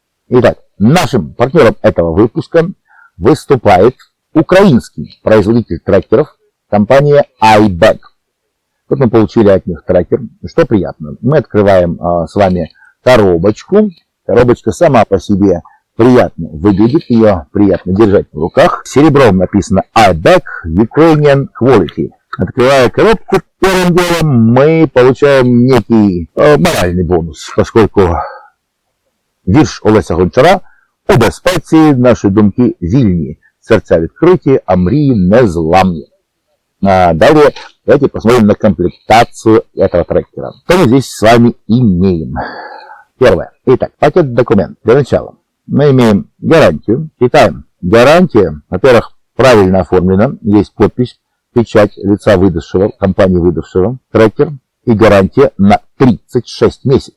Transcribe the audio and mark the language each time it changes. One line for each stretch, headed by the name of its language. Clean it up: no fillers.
Russian: Итак, нашим партнером этого выпуска выступает украинский производитель трекеров, компания iBag. Вот мы получили от них трекер. Что приятно, мы открываем с вами коробочку. Коробочка сама по себе приятно выглядит, ее приятно держать в руках. Серебром написано iBag Ukrainian Quality. Открывая коробку, первым делом мы получаем некий
Ukrainian: моральний бонус, поскольку вірш Олеся Гончара «У безпеці наші думки вільні, серця відкриті, а мрії незламні».
Russian: Далее давайте посмотрим на комплектацию этого трекера. Что мы здесь с вами имеем? Первое. Итак, пакет документ. Для начала мы имеем гарантию. Читаем. Гарантия, во-первых, правильно оформлена, есть подпись, печать лица выдавшего, компании выдавшего трекер и гарантия на 36 месяцев.